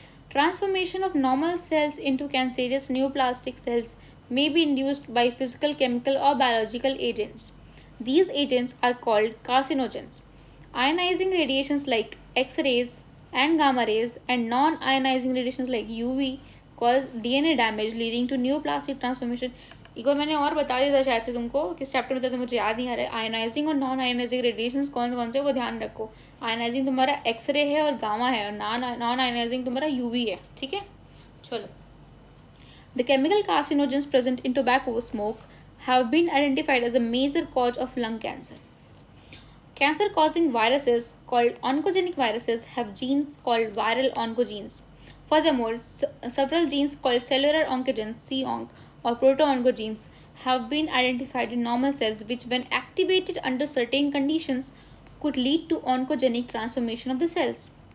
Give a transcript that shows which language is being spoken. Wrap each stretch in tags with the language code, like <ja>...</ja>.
<en>Transformation of normal cells into cancerous neoplastic cells may be induced by physical, chemical, or biological agents. These agents are called carcinogens. Ionizing radiations like X rays and gamma rays and non ionizing radiations like UV cause DNA damage leading to neoplastic transformation.</en> <hi>एक बार मैंने और बता दिया था शायद से तुमको किस चैप्टर में था, तो मुझे याद नहीं आ रहा है. आयनाइजिंग और नॉन आयनाइजिंग रेडिएशंस कौन कौन से, वो ध्यान रखो. आयनाइजिंग तुम्हारा एक्सरे है और गामा है, और नॉन आयनाइजिंग तुम्हारा यूवी है. ठीक है, चलो.</hi> <en>The chemical carcinogens present in tobacco smoke have been identified as a major cause of lung cancer. Cancer causing viruses called oncogenic viruses have genes called viral oncogenes. Furthermore, several genes called cellular oncogenes, c-onc, or proto-oncogenes have been identified in normal cells which, when activated under certain conditions, could lead to oncogenic transformation of the cells.</en>